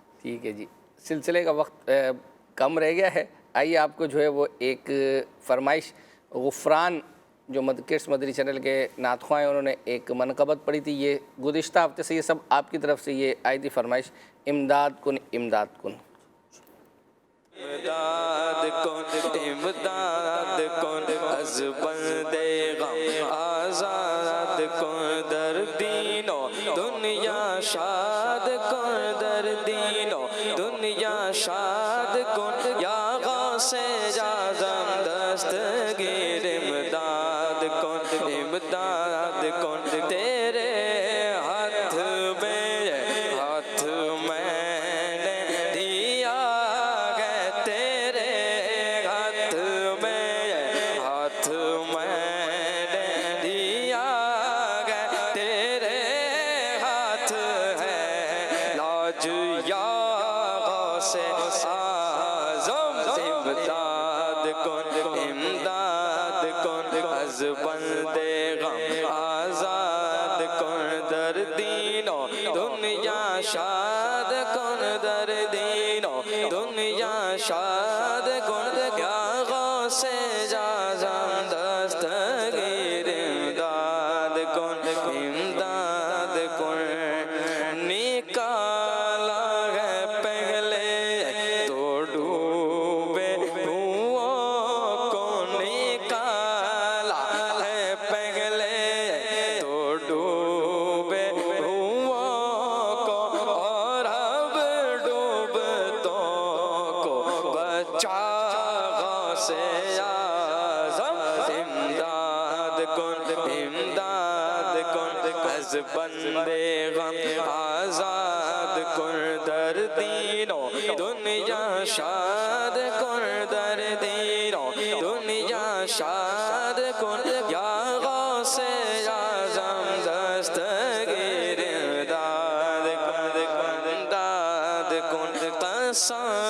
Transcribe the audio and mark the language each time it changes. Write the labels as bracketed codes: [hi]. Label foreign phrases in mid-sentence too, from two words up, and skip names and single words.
[ur] ٹھیک ہے جی، سلسلے کا وقت کم رہ گیا ہے، آئیے آپ کو جو ہے وہ ایک فرمائش غفران جو کڈس مدری چینل کے نعت خواہ ہیں انہوں نے ایک منقبت پڑھی تھی، یہ گزشتہ ہفتے سے یہ سب آپ کی طرف سے یہ آئی تھی فرمائش، [fa] امداد کن امداد کن۔ امداد کن امداد کن از بندے غم آزاد کن، در دین و دنیا شاد کن، در دین و دنیا شاد کن، یا غوث اعظم دستگیر امداد کن امداد کن، [ur] تیرے ہاتھ میں نے دیا ہے، تیرے ہاتھ میں نے دیا ہے، تیرے ہاتھ ہے لاج یا غوث [fa] اعظم، امداد کن امداد کن از بندے غم آزاد کن، در دین و دنیا شاد کن، در دین و دنیا شاد کن، یا غوث اعظم دستگیر امداد کن امداد کن، [ur] نکالا ہے پہلے تو ڈوبے دھوؤں کو، نکالا ہے پہلے تو ڈوبے دھوؤں کو، اور اب ڈوبتوں کو بچا غوث اعظم، [fa] امداد کن امداد کن از بندے غم آزاد کن، در دین و دنیا شاد کن، در دین و دنیا شاد کن، یا غوث اعظم دستگیر امداد کن امداد کن، قسم